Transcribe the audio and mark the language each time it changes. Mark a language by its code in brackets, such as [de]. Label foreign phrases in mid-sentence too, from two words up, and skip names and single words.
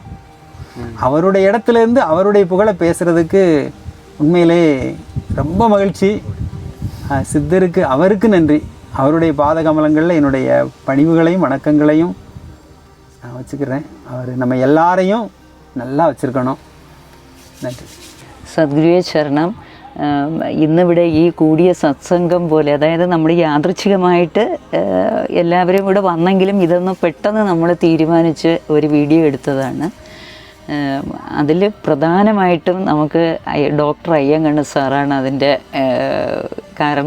[ta] அவருடைய இடத்துல இருந்து அவருடைய புகழை பேசுகிறதுக்கு உண்மையிலே ரொம்ப மகிழ்ச்சி. சித்தருக்கு அவருக்கு நன்றி. அவருடைய பாதகமலங்களில் என்னுடைய பணிவுகளையும் வணக்கங்களையும் நான் வச்சுக்கிறேன். அவர் நம்ம எல்லாரையும் நல்லா വച്ചിരിക്കണം. [ml] നന്ദി. സദ്ഗുരുവേ ശരണം. ഇന്നിവിടെ ഈ കൂടിയ സത്സംഗം പോലെ, അതായത് നമ്മൾ യാദൃച്ഛികമായിട്ട് എല്ലാവരും ഇവിടെ വന്നെങ്കിലും ഇതൊന്ന് പെട്ടെന്ന് നമ്മൾ തീരുമാനിച്ച് ഒരു വീഡിയോ എടുത്തതാണ്. അതിൽ പ്രധാനമായിട്ടും നമുക്ക് ഡോക്ടർ അയ്യങ്കണ്ണ സാറാണ് അതിൻ്റെ കാരണം.